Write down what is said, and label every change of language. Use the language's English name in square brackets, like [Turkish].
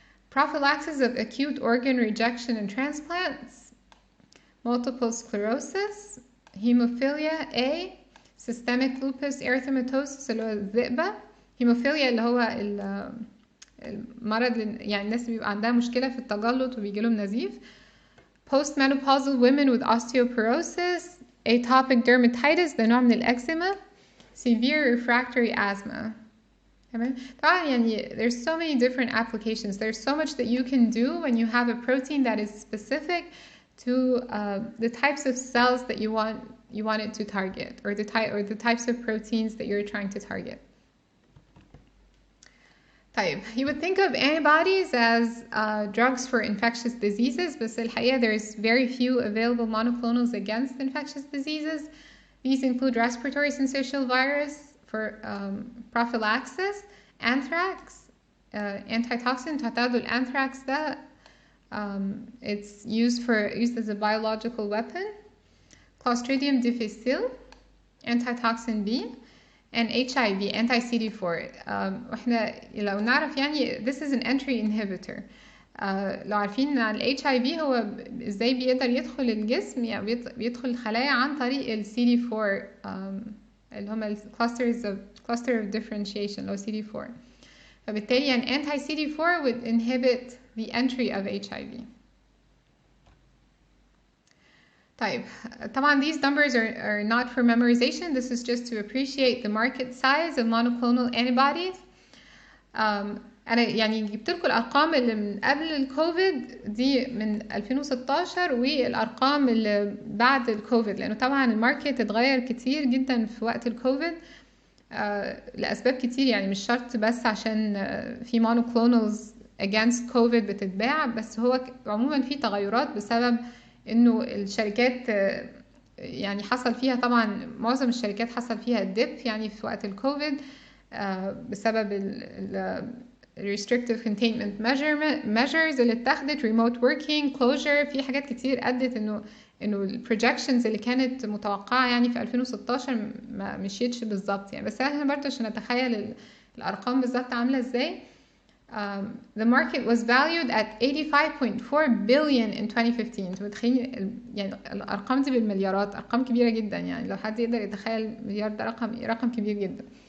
[English] Prophylaxis of acute organ rejection and transplants. Multiple sclerosis. Hemophilia A. Systemic lupus erythematosus [Arabic] اللي هو الذئبة. Hemophilia اللي هو المرض يعني الناس اللي بيبقى عندها مشكلة في التجلط وبيجيلهم نزيف. [English] Postmenopausal women with osteoporosis. [Arabic] Atopic dermatitis ده نوع من الأكزيما. [English] Severe refractory asthma. تمام. [Arabic] طبعا يعني [English] there's so many different applications. There's so much that you can do when you have a protein that is specific to the types of cells that you want it to target, or the types of proteins that you're trying to target. طيب, you would think of antibodies as drugs for infectious diseases, [Arabic] بس الحقيقة [English] there's very few available monoclonals against infectious diseases. These include respiratory syncytial virus for prophylaxis, anthrax, antitoxin. [Arabic] تعتادوا الانثراكس ده [English] it's used as a biological weapon. Clostridium difficile, antitoxin B, and HIV, anti-CD4. [Arabic] واحنا لو نعرف يعني [English] this is an entry inhibitor. [Arabic] لو عارفين ان ال HIV هو ازاي بيقدر يدخل الجسم، يعني بيدخل الخلايا عن طريق ال CD4 اللي هم cluster of differentiation اللي هو CD4. فبالتالي يعني [English] anti-CD4 would inhibit the entry of HIV. [Arabic] طيب, طبعا [English] these numbers are not for memorization. This is just to appreciate the market size of monoclonal antibodies. [Arabic] أنا يعني جبت لكم الأرقام اللي من قبل الكوفيد دي من 2016 والأرقام اللي بعد الكوفيد، لأنه طبعا الماركت اتغير كتير جدا في وقت الكوفيد لأسباب كتير، يعني مش شرط بس عشان في monoclonals against COVID بتتباع، بس هو عموما في تغيرات بسبب انه الشركات يعني حصل فيها، طبعا معظم الشركات حصل فيها ديب يعني في وقت الكوفيد بسبب ال restrictive containment measures اللي اتخذت، remote working, closure. في حاجات كتير ادت انه ال projections اللي كانت متوقعة يعني في 2016 ما مشيتش بالظبط يعني، بس احنا برضه عشان نتخيل الارقام بالظبط عاملة ازاي. [English] The market was valued at 85.4 billion in 2015. [Arabic] انتوا متخيلين يعني الارقام دي بالمليارات، ارقام كبيرة جدا، يعني لو حد يقدر يتخيل مليار ده رقم كبير جدا.